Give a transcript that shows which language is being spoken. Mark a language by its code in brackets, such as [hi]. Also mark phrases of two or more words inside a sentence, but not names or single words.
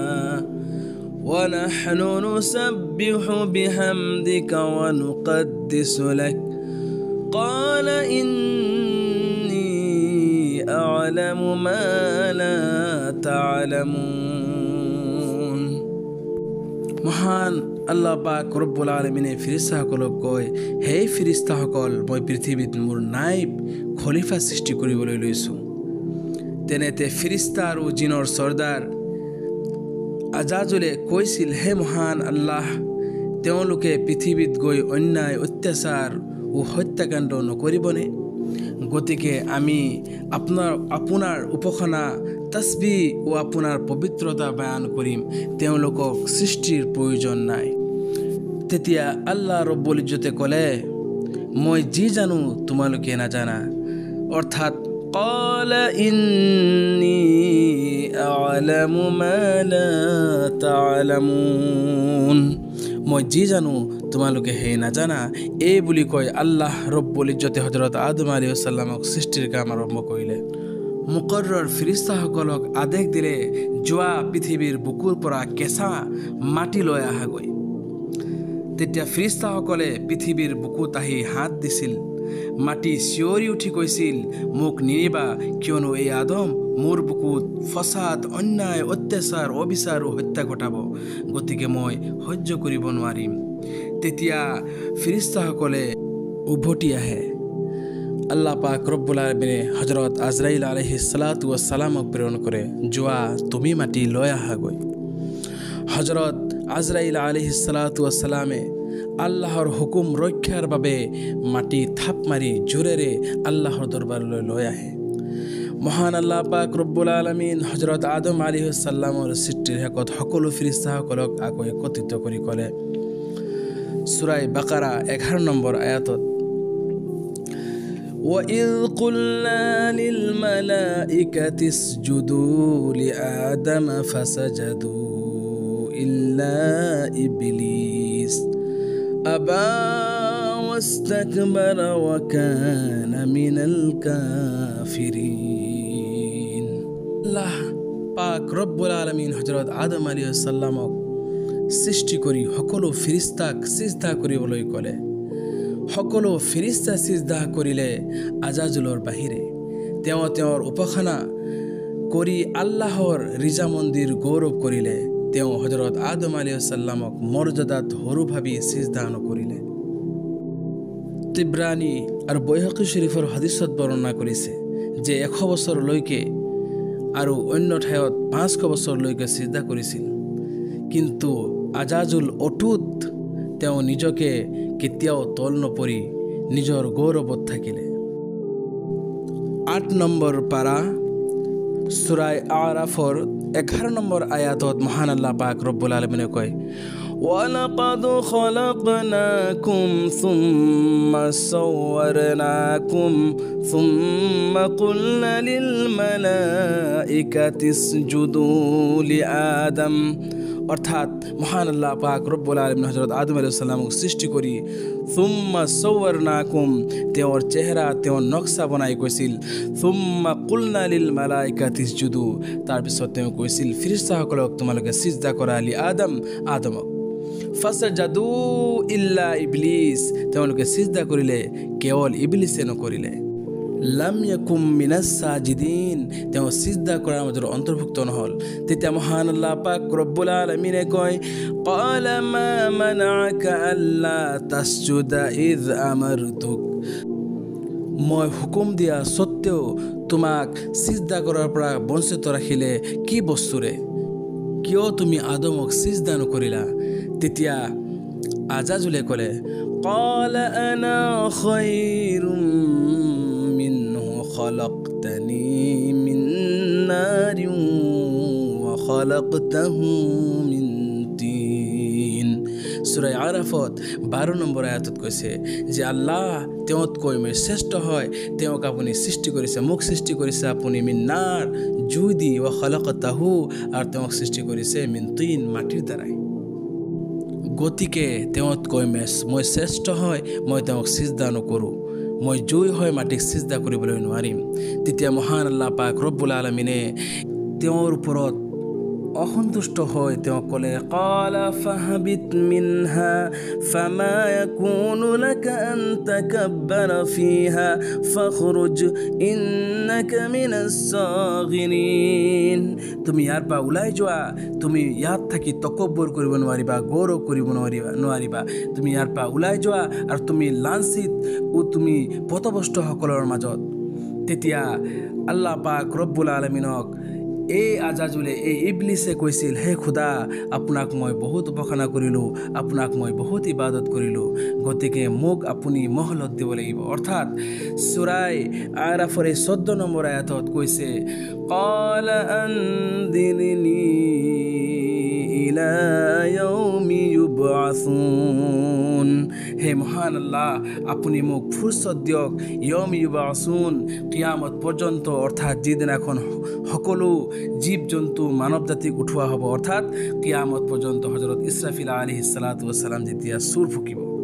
[ar] ونحن نسبح بحمدك ونقدس لك قال إني أعلم ما لا تعلمون। [as] মহান আল্লাহ পাক ৰব্বুল আলামিনে ফিৰিস্তাসকলক কয়, হে ফিৰিস্তাসকল, মই পৃথিৱীত মোৰ নাইব খলিফা সৃষ্টি কৰিবলৈ লৈছোঁ। তেনেতে ফিৰিস্তা আৰু জিনৰ চৰ্দাৰ আজাজলে কৈছিল, হে মহান আল্লাহ, তেওঁলোকে পৃথিৱীত গৈ অন্যায় অত্যাচাৰ ও হত্যাকাণ্ড নকৰিবনে? গতিকে আমি আপোনাৰ উপাসনা তাসবিহ ও আপোনাৰ পবিত্ৰতা বয়ান কৰিম, তেওঁলোকক সৃষ্টিৰ প্ৰয়োজন নাই। তেতিয়া আল্লাহ ৰব্বুল ইজ্জতে ক'লে, মই যি জানো তোমালোকে নাজানা, অৰ্থাৎ [ar] قال إني أعلم ما لا تعلمون, [as] মই যি জানো তোমালোকে হে নাজানা, এই বুলি কৈ আল্লাহ ৰব্বুল ইজ্জতে হজৰত আদম [ar] عليه السلام [as] সৃষ্টিৰ কাম আৰম্ভ কৰিলে। মুকৰ্ৰৰ ফিৰিস্তাসকলক আদেশ দিলে, যোৱা পৃথিৱীৰ বুকুৰ পৰা কেঁচা মাটি লৈ আহাগৈ। তেতিয়া ফিৰিস্তাসকলে পৃথিৱীৰ বুকুত আহি হাত দিছিল। মাটি চিঞৰি উঠি কৈছিল, মোক নিনিবা, কিয়নো এই আদম মোৰ বুকুত ফসাদ, অন্যায়, অত্যাচাৰ, অবিচাৰ আৰু হত্যা ঘটাব, গতিকে মই সহ্য কৰিব নোৱাৰিম। তেতিয়া ফিৰিস্তাসকলে উভতি আহে। আল্লাহ পাক ৰব্বুল আলামিনে হজৰত আজৰাইল [ar] عليه الصلاة والسلام [as] প্ৰেৰণ কৰে, যোৱা তুমি মাটি লৈ আহাগৈ। হজৰত আজৰাইল [ar] عليه الصلاة والسلام [as] আল্লাহৰ হুকুম ৰক্ষাৰ বাবে মাটি থাপ মাৰি জোৰেৰে আল্লাহৰ দৰবাৰলৈ লৈ আহে। মহান আল্লাহ পাক ৰব্বুল আলামিন হজৰত আদম [ar] عليه السلام [as] সৃষ্টিৰ শেষত সকলো ফিৰিস্তাসকলক আকৌ একত্ৰিত কৰি ক'লে, সূৰা বাকাৰা 11 নম্বৰ আয়াতত, [ar] وإذ قلنا للملائكة اسجدوا لآدم فسجدوا إلا إبليس أبى واستكبر وكان من [as] الكافرين الله পাক রব্বুল আলামিন হযরত আদম [ar] عليه السلام [as] সৃষ্টি কৰি সকলো ফেৰেশতাক সিজদা কৰিবলৈ ক'লে সকলো ফেৰেশতা সিজদা কৰিলে আজাজুলৰ বাহিৰে তেওঁৰ উপাসনা কৰি আল্লাহৰ ৰিজা মন্দিৰ গৌৰৱ কৰিলে তেওঁ হযরত আদম [ar] عليه السلام [as] মৰ্যাদাত সৰু ভাবি সিজদা নকৰিলে তিবৰানী আৰু বাইহাকী শৰীফৰ হাদিছত বৰ্ণনা কৰিছে যে 100 বছৰলৈকে আৰু অন্য ঠাইত 500 বছৰলৈকে সিজদা কৰিছিল কিন্তু আজাজুল অটুট তেওঁ নিজকে কেতিয়াও তল নপৰি নিজৰ গৌৰৱত থাকিলে 8 নম্বৰ পাৰা সূৰা আৰাফৰ 11 নম্বৰ আয়াতত মহান আল্লাহ পাক ৰব্বুল আলামিনে কয় [ar] وَلَقَدْ خَلَقْنَاكُمْ ثُمَّ صَوَّرْنَاكُمْ ثُمَّ قُلْنَا لِلْمَلَائِكَةِ اسْجُدُوا لِآدَمَ [as] অর্থাৎ মহান আল্লাহ পাক রব্বুল আলামিন হযরত আদম [ar] عليه السلام [as] সৃষ্টি কৰি [ar] ثم صورناكم [as] তেওঁৰ চেহাৰা তেওঁৰ নকশা বনাই কৈছিল [ar] ثم قلنا للملائكة اسجدوا [as] তাৰ পিছত তেওঁ কৈছিল ফেৰেশতাসকলক তোমালোকে সিজদা কৰা আলি আদমক [ar] فسجدوا إلا إبليس [as] তেওঁলোকে সিজদা কৰিলে কেৱল ইবলিসে নকৰিলে লাম [ar] يكن من الساجدين [as] তেওঁ সিজদা কৰাৰ মাজৰ অন্তৰ্ভুক্ত নহল তেতিয়া মহান আল্লাহ পাক ৰব্বুল আলামিনে কয় [ar] قال ما منعك ألا تسجد إذ أمرتك [as] মই হুকুম দিয়া সত্ত্বেও তোমাক সিজদা কৰাৰ পৰা বঞ্চিত ৰাখিলে কি বস্তুৰে কিয় তুমি আদমক সিজদা নকৰিলা তেতিয়া আজাজুলে ক'লে [ar] قال أنا خير خلقتني من نار وخلقته من طين [as] সূরা আরাফত 12 নম্বৰ আয়াতত কৈছে যে আল্লাহ তেওঁতকৈ মই শ্ৰেষ্ঠ হয় তেওঁক আপুনি সৃষ্টি কৰিছে মোক সৃষ্টি কৰিছে আপুনি [ar] من نار [as] জুই দি [ar] وخلقته [as] আৰু তেওঁক সৃষ্টি কৰিছে [ar] من طين [as] মাটিৰ দ্বাৰাই গতিকে তেওঁতকৈ মই শ্ৰেষ্ঠ হয় মই তেওঁক সিজদা নকৰোঁ মই জুই হয় মাটিক সিজদা কৰিবলৈ নোৱাৰিম তেতিয়া মহান আল্লাহ পাক ৰব্বুল আলামিনে তেওঁৰ ওপৰত অসন্তুষ্ট হয় তেওঁ ক'লে [ar] قال فاهبط منها فما يكون لك أن تتكبر فيها فاخرج إنك من الصاغرين [as] তুমি ইয়াৰ পৰা ওলাই যোৱা তুমি ইয়াত থাকি তকব্বুৰ কৰিব নোৱাৰিবা গৌৰৱ কৰিব নোৱাৰিবা তুমি ইয়াৰ পৰা ওলাই যোৱা আৰু তুমি লাঞ্ছিত তুমি পথভ্ৰষ্টসকলৰ মাজত তেতিয়া আল্লাহ পাক ৰব্বুল আলামিনক এই আজাজুলে এই ইবলিসে কৈছিল হে খুদা আপোনাক মই বহুত উপাসনা কৰিলোঁ আপোনাক মই বহুত ইবাদত কৰিলোঁ গতিকে মোক আপুনি মহলত দিব লাগিব অৰ্থাৎ সূৰা আৰাফৰ 14 নম্বৰ আয়াতত কৈছে [ar] قال أنظرني إلى يوم يبعثون [as] হে মহান আল্লাহ আপুনি মোক ফুৰসত দিয়ক [ar] يوم يبعثون [as] কিয়ামত পৰ্যন্ত অৰ্থাৎ যিদিনাখন সকলো জীৱ জন্তু মানৱ জাতিক উঠোৱা হ'ব অৰ্থাৎ কিয়ামত পৰ্যন্ত হযরত ইসরাফিল [ar] عليه الصلاة والسلام [as] যেতিয়া সুৰ ফুকিব